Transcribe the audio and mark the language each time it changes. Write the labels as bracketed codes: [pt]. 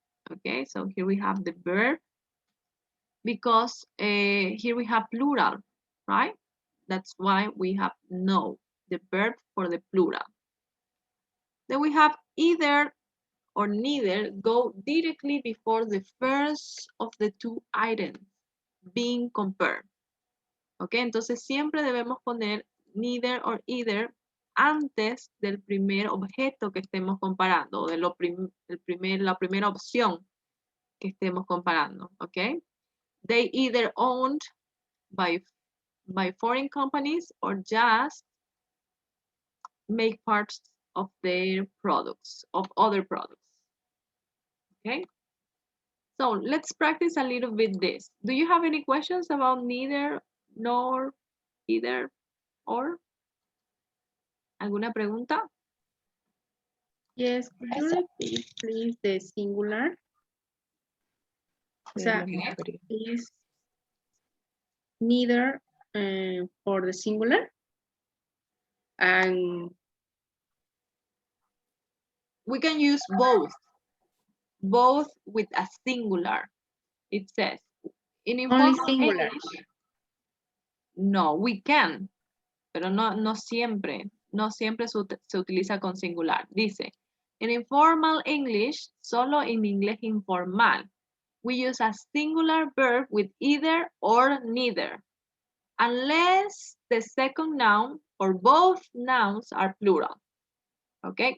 [en] Okay, so here we have the verb because here we have plural, right? That's why we have know, the verb for the plural. Then we have either or neither go directly before the first of the two items being compared. [es] Okay, entonces siempre debemos poner neither or either antes del primer objeto que estemos comparando, de la primera opción que estemos comparando, ¿ok? [en] They either owned by foreign companies or just make parts of their products, of other products, okay? So let's practice a little bit this. Do you have any questions about neither, nor, either, or? [es] ¿Alguna pregunta? [en] Yes, could you repeat, please, the singular? [es] O sea, [en] is neither for the singular and We can use both with a singular. It says, in only informal singular. English, no, we can, [es] pero no siempre se utiliza con singular. Dice, [en] in informal English, [es] solo en inglés informal, [en] we use a singular verb with either or neither, unless the second noun or both nouns are plural. [es] ¿Ok?